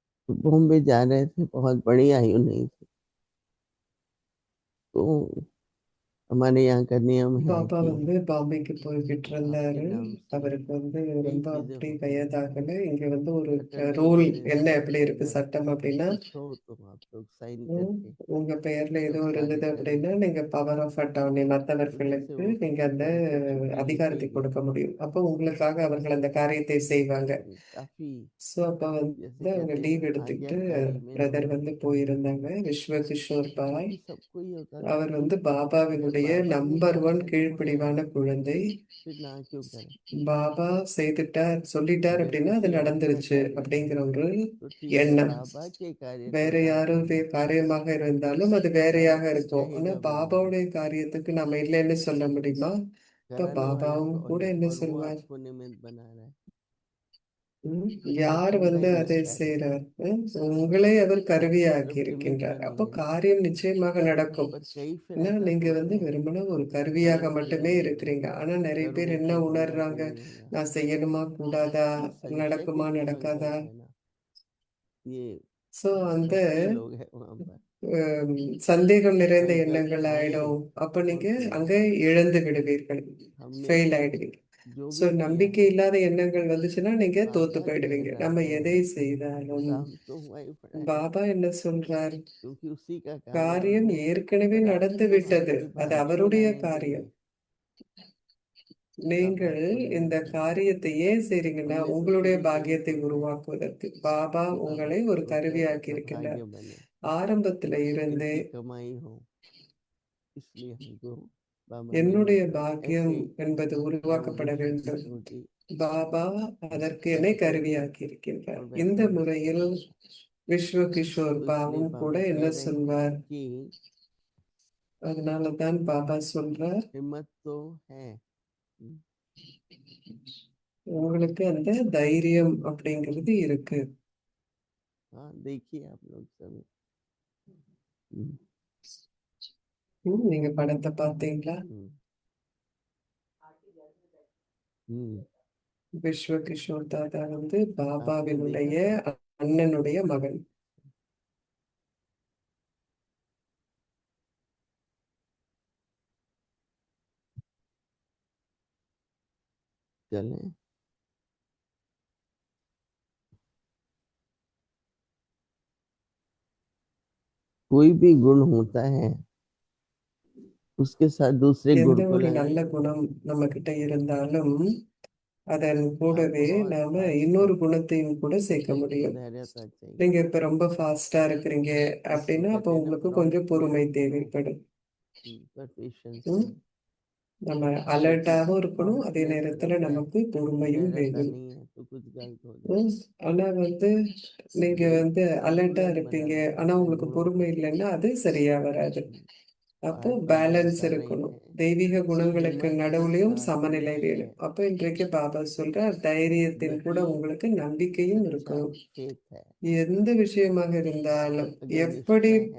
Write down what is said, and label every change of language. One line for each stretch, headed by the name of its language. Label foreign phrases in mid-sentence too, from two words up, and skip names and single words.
Hindi: बॉम्बे जा रहे थे, बहुत बड़ी आयु नहीं थी, तो हमारे यहाँ का नियम है
Tamil: பாபா
Hindi: कि
Tamil: வந்து பாம்பேக்கு போய்கிட்டு
Hindi: आपके
Tamil: இருந்தாரு.
Hindi: नाम से
Tamil: அவருக்கு வந்து
Hindi: कई
Tamil: ரொம்ப
Hindi: चीजें
Tamil: அப்படி
Hindi: होती हैं।
Tamil: வயதாகல. இங்க வந்து ஒரு
Hindi: सैटरडे
Tamil: ரூல்
Hindi: के दिन
Tamil: என்ன எப்படி இருக்கு
Hindi: अगर
Tamil: சட்டம் அப்படின்னா,
Hindi: कुछ हो तो आप लोग साइन ம், करके
Tamil: உங்க பெயர்ல ஏதோ
Hindi: सब
Tamil: ஒரு
Hindi: कार्य
Tamil: இருந்தது
Hindi: करें।
Tamil: அப்படின்னா நீங்க
English: power of attorney
Hindi: तो जैसे
Tamil: மற்றவர்களுக்கு
Hindi: वो
Tamil: நீங்க அந்த
Hindi: उनको छुट्टी
Tamil: அதிகாரத்தை
Hindi: मिलेगी,
Tamil: கொடுக்க முடியும். அப்போ உங்களுக்காக அவர்கள் அந்த காரியத்தை செய்வாங்க.
Hindi: तो काफी
Tamil: ஸோ அப்போ
Hindi: जैसे
Tamil: வந்து அவங்க
Hindi: कहते हैं
Tamil: லீவ்
Hindi: ना,
Tamil: எடுத்துக்கிட்டு
Hindi: आज्ञाकारी में
Tamil: பிரதர்
Hindi: होना,
Tamil: வந்து போயிருந்தாங்க. விஸ்வ கிஷோர் பாய்
Hindi: क्योंकि सबको ये होता था
Tamil: அவர்
Hindi: कि
Tamil: வந்து
Hindi: अगर
Tamil: பாபாவினுடைய
Hindi: बाबा ने
Tamil: நம்பர்
Hindi: कहा
Tamil: ஒன்
Hindi: है तो हो
Tamil: கீழ்ப்படிவான
Hindi: जाएगा,
Tamil: குழந்தை.
Hindi: फिर ना क्यों करें।
Tamil: பாபா செய்துட்டார் சொல்லிட்டார் அப்படின்னா அது
Hindi: व्यक्ति अपना
Tamil: நடந்துருச்சு
Hindi: कार्य
Tamil: அப்படிங்கிற
Hindi: करे
Tamil: ஒரு
Hindi: तो ठीक है,
Tamil: எண்ணம்.
Hindi: बाबा के कार्य को
Tamil: வேற
Hindi: ना
Tamil: யாருடைய
Hindi: करें
Tamil: காரியமாக இருந்தாலும் அது
Hindi: तो
Tamil: வேறையாக
Hindi: बाबा
Tamil: இருக்கும். ஆனா
Hindi: कहेगा बनाना,
Tamil: பாபாவுடைய காரியத்துக்கு நம்ம இல்லைன்னு சொல்ல முடியுமா? இப்ப
Hindi: कराने वाला
Tamil: பாபாவும்
Hindi: कौन
Tamil: கூட
Hindi: है
Tamil: என்ன
Hindi: और वो
Tamil: சொல்வார்?
Hindi: आपको निमित्त बना रहा है। ம், वो
Tamil: யார்
Hindi: तो
Tamil: வந்து
Hindi: मैं
Tamil: அதை
Hindi: निमित्त है,
Tamil: செய்றார்? உங்களை அவர் கருவியாக்கி
Hindi: सिर्फ निमित्त
Tamil: இருக்கின்றார்.
Hindi: बनी
Tamil: அப்போ
Hindi: है।
Tamil: காரியம் நிச்சயமாக நடக்கும்.
Hindi: पर कई फिर
Tamil: ஏன்னா
Hindi: ऐसा
Tamil: நீங்க
Hindi: सोचते
Tamil: வந்து
Hindi: हैं
Tamil: வெறுமனே ஒரு
Hindi: कि
Tamil: கருவியாக
Hindi: करूं कि
Tamil: மட்டுமே
Hindi: नहीं करूं,
Tamil: இருக்கிறீங்க. ஆனா நிறைய பேர்
Hindi: करूं
Tamil: என்ன
Hindi: तो होगा कि
Tamil: உணர்றாங்க?
Hindi: नहीं होगा।
Tamil: நான் செய்யணுமா கூடாதா?
Hindi: ये संशय के
Tamil: நடக்குமா
Hindi: केवल
Tamil: நடக்காதா?
Hindi: बहुत है ना, ये
Tamil: சோ அந்த
Hindi: भटके लोग हैं वहां पर।
Tamil: ஹம், சந்தேகம் நிறைந்த
Hindi: संकल्प
Tamil: எண்ணங்கள்
Hindi: आए
Tamil: ஆயிடும். அப்ப
Hindi: और
Tamil: நீங்க
Hindi: फिर
Tamil: அங்க இழந்து விடுவீர்கள்,
Hindi: हमने
Tamil: ஃபெயில் ஆயிடுவீங்க.
Hindi: जो
Tamil: சோ
Hindi: भी किया
Tamil: நம்பிக்கை
Hindi: है,
Tamil: இல்லாத எண்ணங்கள் வந்துச்சுன்னா நீங்க தோத்து
Hindi: बाबा कह
Tamil: போயிடுவீங்க.
Hindi: रहा
Tamil: நம்ம
Hindi: है
Tamil: எதை செய்தாலும்
Hindi: काम तो हुआ ही पड़ा है,
Tamil: பாபா என்ன சொல்றார்?
Hindi: क्योंकि उसी का कार्य है
Tamil: காரியம்
Hindi: वो।
Tamil: ஏற்கனவே
Hindi: पर
Tamil: நடந்து
Hindi: आपको
Tamil: விட்டது.
Hindi: आपकी
Tamil: அது
Hindi: बात क्यों
Tamil: அவருடைய
Hindi: लाने
Tamil: காரியம்.
Hindi: देंगे, आप
Tamil: நீங்கள்
Hindi: बात को
Tamil: இந்த
Hindi: निमित्त बना रहे
Tamil: காரியத்தை ஏன் செய்றீங்கன்னா
Hindi: हमने तो
Tamil: உங்களுடைய
Hindi: शुरू से ही
Tamil: பாக்கியத்தை
Hindi: सोचा है
Tamil: உருவாக்குவதற்கு. பாபா
Hindi: कि
Tamil: உங்களை
Hindi: हम
Tamil: ஒரு
Hindi: सोचा है
Tamil: கருவியாக்கி
Hindi: अपना
Tamil: இருக்கின்றார்.
Hindi: भाग्य बने,
Tamil: ஆரம்பத்துல
Hindi: ईश्वर
Tamil: இருந்தே
Hindi: की कमाई हो, इसलिए हमको बाबा ने
Tamil: என்னுடைய
Hindi: निमित्त बनाया।
Tamil: பாக்கியம்
Hindi: ऐसे ही
Tamil: என்பது
Hindi: वो
Tamil: உருவாக்கப்பட
Hindi: विश्व की
Tamil: வேண்டும்.
Hindi: छोटी
Tamil: பாபா அதற்கு என்னை
Hindi: करके
Tamil: கருவியாக்கி இருக்கின்றார்.
Hindi: और
Tamil: இந்த
Hindi: वैसा ही
Tamil: முறையில்
Hindi: करेगा।
Tamil: விஸ்வ கிஷோர்
Hindi: तो इसलिए
Tamil: பாவும் கூட
Hindi: बाबा
Tamil: என்ன
Hindi: कह रहे हैं
Tamil: சொல்வார்?
Hindi: कि
Tamil: அதனாலதான் பாபா சொல்றார்,
Hindi: हिम्मत तो है।
Tamil: உங்களுக்கு அந்த தைரியம் அப்படிங்கிறது இருக்கு.
Hindi: हाँ, देखिए आप लोग सभी।
Tamil: நீங்க படத்தை பார்த்தீங்களா? விஸ்வ கிஷோர் தாத்தா வந்து
Hindi: आपने
Tamil: பாபாவினுடைய
Hindi: देखा,
Tamil: அண்ணனுடைய மகன்.
Hindi: चलें। कोई भी गुण होता है उसके साथ दूसरे
Tamil: எந்த
Hindi: गुण को
Tamil: ஒரு நல்ல
Hindi: लगाइए।
Tamil: குணம் நம்ம கிட்ட இருந்தாலும் அதன்
Hindi: आप
Tamil: கூடவே
Hindi: बहुत
Tamil: நாம
Hindi: फास्ट
Tamil: இன்னொரு
Hindi: हैं
Tamil: குணத்தையும் கூட
Hindi: तो
Tamil: சேர்க்க
Hindi: फिर
Tamil: முடியும்.
Hindi: धैर्यता चाहिए।
Tamil: நீங்க இப்ப ரொம்ப ஃபாஸ்டா இருக்கிறீங்க
Hindi: तो
Tamil: அப்படின்னா அப்ப
Hindi: कहते हैं ना,
Tamil: உங்களுக்கு கொஞ்சம்
Hindi: प्रॉम्प्टली
Tamil: பொறுமை
Hindi: नो,
Tamil: தேவைப்படும்.
Hindi: पर पेशेंस ம், नहीं,
Tamil: நம்ம
Hindi: क्योंकि
Tamil: அலர்ட்டாகவும் இருக்கணும், அதே
Hindi: प्रॉम्प्टनेस
Tamil: நேரத்துல
Hindi: जब है,
Tamil: நமக்கு பொறுமையும்
Hindi: धैर्यता
Tamil: வேணும்.
Hindi: नहीं है तो कुछ गलत हो ம், जाएगा।
Tamil: ஆனா வந்து நீங்க
Hindi: एक
Tamil: வந்து அலர்ட்டா
Hindi: संतुलन
Tamil: இருப்பீங்க,
Hindi: बनाना
Tamil: ஆனா
Hindi: पड़ता है
Tamil: உங்களுக்கு
Hindi: गुणों
Tamil: பொறுமை
Hindi: का।
Tamil: இல்லைன்னா அது சரியா வராது. அப்போ
Hindi: आज बाबा
Tamil: பேலன்ஸ்
Hindi: बता रहे
Tamil: இருக்கணும்.
Hindi: हैं
Tamil: தெய்வீக
Hindi: कि
Tamil: குணங்களுக்கு
Hindi: हिम्मत के
Tamil: நடுவுலயும்
Hindi: साथ
Tamil: சமநிலை
Hindi: निश्चय,
Tamil: வேணும். அப்போ இன்றைக்கு பாபா சொல்றார், தைரியத்தின் கூட
Hindi: गति,
Tamil: உங்களுக்கு நம்பிக்கையும்
Hindi: सच्चा
Tamil: இருக்கணும்.
Hindi: फेथ है।
Tamil: எந்த விஷயமாக இருந்தாலும்,
Hindi: अगर निश्चय है